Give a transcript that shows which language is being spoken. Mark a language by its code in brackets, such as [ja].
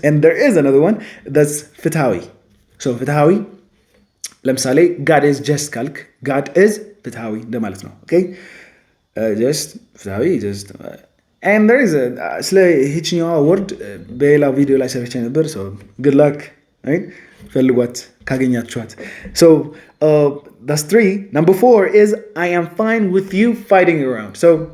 [en] And there is another one that's ፍትሃዊ. So ፍትሃዊ ለምሳሌ God is just ካልክ God is ፍትሃዊ እንደማለት ነው. Okay? [am] just ፍትሃዊ just and there is ስለ ይህችኛዋ ወርድ በሌላ ቪዲዮ ላይ ሰርቼ ነበር. [en] So good luck, right? [am] ፈልጓት ካገኛችኋት. [en] So that's 3. Number 4 is I am fine with you fighting around. So